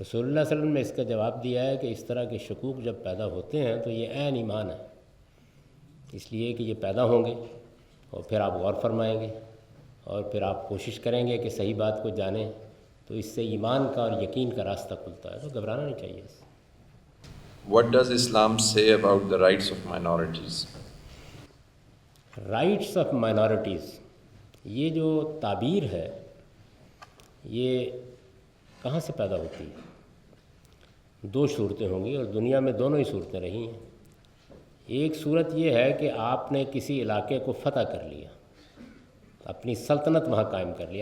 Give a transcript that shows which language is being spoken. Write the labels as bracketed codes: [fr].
[ur] رسول اللہ صلی اللہ علیہ وسلم نے اس کا جواب دیا ہے کہ اس طرح کے شکوک جب پیدا ہوتے ہیں تو یہ عین ایمان ہے، اس لیے کہ یہ پیدا ہوں گے اور پھر آپ غور فرمائیں گے اور پھر آپ کوشش کریں گے کہ صحیح بات کو جانیں، تو اس سے ایمان کا اور یقین کا راستہ کھلتا ہے. تو گھبرانا نہیں چاہیے. [en] What does Islam say about the rights of minorities? [ur] Rights of minorities, یہ جو تعبیر ہے یہ کہاں سے پیدا ہوتی ہے؟ 2 صورتیں ہوں گی اور دنیا میں دونوں ہی صورتیں رہی ہیں. ایک صورت یہ ہے کہ آپ نے کسی علاقے کو فتح کر لیا، اپنی سلطنت وہاں قائم کر لی.